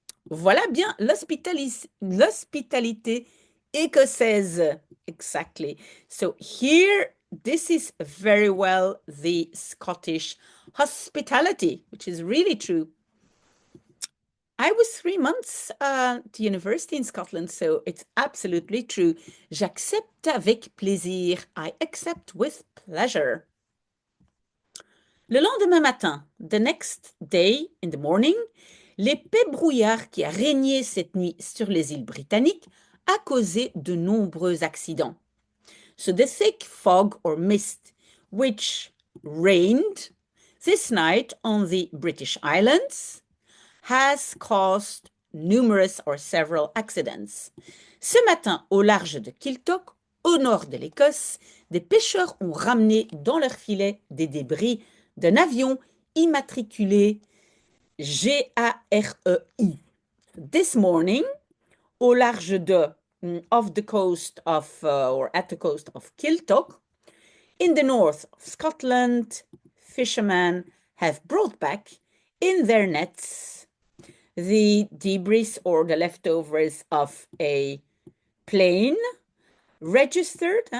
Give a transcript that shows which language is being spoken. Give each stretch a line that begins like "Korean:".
French: Voilà bien l'hospitalité écossaise.
English: Exactly. So here, this is very well the Scottish hospitality, which is really true. I was 3 months at university in Scotland, so it's absolutely true. J'accepte avec plaisir. I accept with pleasure.
French: Le lendemain matin, the next day in the morning, l'épais brouillard qui a régné cette nuit sur les îles britanniques a causé de nombreux accidents.
English: So the thick fog or mist which reigned this night on the British Islands has caused numerous or several accidents.
French: Ce matin, au large de Kiltock, au nord de l'Écosse, des pêcheurs ont ramené dans leurs filets des débris d'un avion immatriculé GAREI.
English: This morning, au large de off the coast of or at the coast of Kiltock, in the north of Scotland, fishermen have brought back in their nets the debris or the leftovers of a plane registered.